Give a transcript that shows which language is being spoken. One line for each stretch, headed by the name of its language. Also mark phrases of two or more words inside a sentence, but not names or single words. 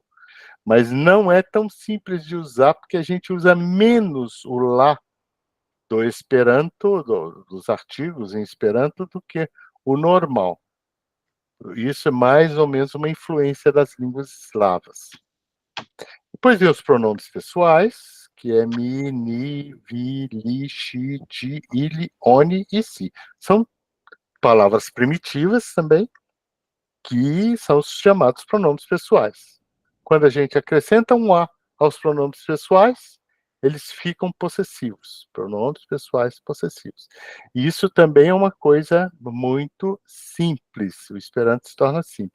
Portuguese: Mas não é tão simples de usar, porque a gente usa menos o Lá do Esperanto, dos artigos em Esperanto, do que o normal. Isso é mais ou menos uma influência das línguas eslavas. Depois vem os pronomes pessoais, que é mi, ni, vi, li, xi, di, ili, oni e si. São palavras primitivas também, que são os chamados pronomes pessoais. Quando a gente acrescenta um A aos pronomes pessoais, eles ficam possessivos, pronomes pessoais possessivos. E isso também é uma coisa muito simples, o Esperanto se torna simples.